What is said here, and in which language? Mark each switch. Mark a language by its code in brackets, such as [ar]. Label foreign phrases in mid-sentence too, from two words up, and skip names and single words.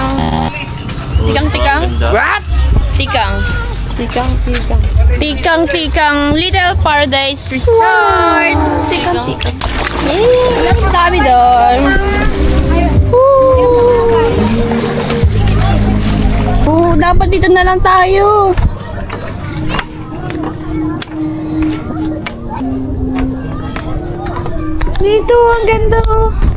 [tl] Tikang-Tikang? [en] What? [tl] Tikang. Tikang-Tikang. Tikang-Tikang Little Paradise Resort. Tikang-Tikang. Eh, ang dami doon. Dapat dito na lang tayo. Dito, ang ganda oh.